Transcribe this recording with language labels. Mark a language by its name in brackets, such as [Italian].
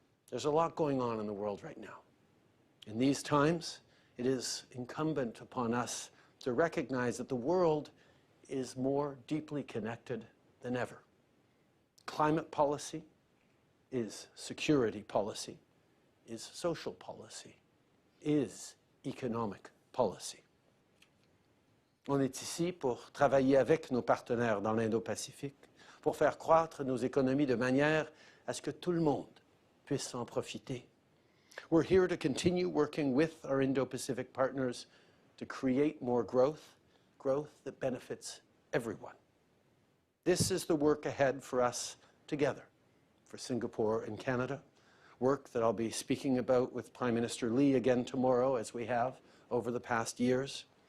[English] There's a lot going on in the world right now. In these times, it is incumbent upon us to recognize that the world is more deeply connected than ever. Climate policy is security policy, is social policy, is economic policy. [French] On est ici pour travailler avec nos partenaires dans l'Indo-Pacific, pour faire croître nos économies de manière à ce que tout le monde puisse en profiter. [English] We're here to continue working with our Indo-Pacific partners to create more growth, growth that benefits everyone. This is the work ahead for us together, for Singapore and Canada, work that I'll be speaking about with Prime Minister Lee again tomorrow, as we have over the past years.